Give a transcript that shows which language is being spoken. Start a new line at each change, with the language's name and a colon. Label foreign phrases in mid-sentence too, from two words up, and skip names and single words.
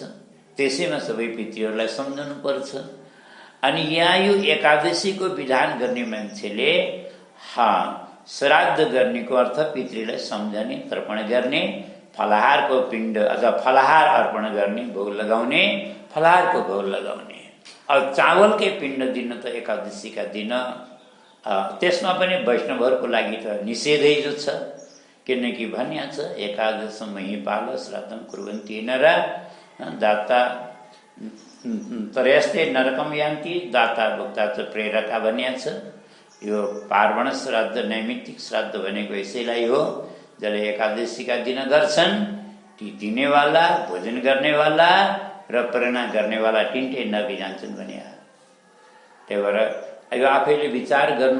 Nepali: त्यसैमा सबै पितृहरूलाई सम्झनुपर्छ। अनि यहाँ यो एकादशीको विधान गर्ने मान्छेले श्राद्ध गर्नेको अर्थ पितृलाई सम्झने, तर्पण गर्ने, फलाहारको पिण्ड अथवा फलाहार अर्पण गर्ने, भोग लगाउने, फलाहारको भोग लगाउने। अब चावलकै पिण्ड दिन त एकादशीका दिन त्यसमा पनि वैष्णवहरूको लागि त निषेधै जो छ, किनकि भनिएको छ
Sanskrit: एकादश महिपाल श्राद्धम कुर्वन्ति नरा दाता त्रयस्ते नरकम यान्ति दाता भोक्ता च प्रेरका
Nepali: भनिएको छ। यो पार्वण श्राद्ध, नैमित्तिक श्राद्ध भनेको यसैलाई हो। जसले एकादशीका दिन गर्छन् ती दिनेवाला, भोजन गर्नेवाला र प्रेरणा गर्नेवाला तिनटै नरक जान्छन् भने। त्यही भएर यो आफैले विचार गर्नु।